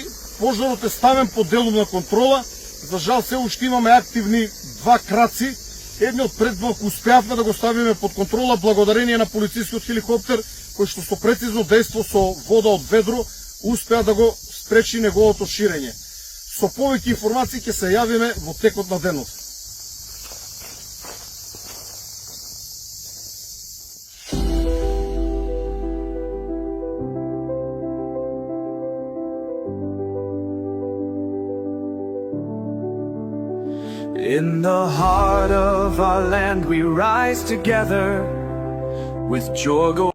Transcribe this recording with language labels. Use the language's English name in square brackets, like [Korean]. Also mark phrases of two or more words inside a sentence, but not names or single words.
[Macedonian] Пожарот е ставен под делумна контрола. За жал се уште имаме активни 2 краци. Едниот предблок успеавме да го ставиме под контрола благодарение на полицискиот хеликоптер, кој што со прецизно дејство со вода од ведро успеа да го спречи неговото ширење. Со повеќе информации ќе се јавиме во текот на денот. [English] In the heart of our land we rise together with joy.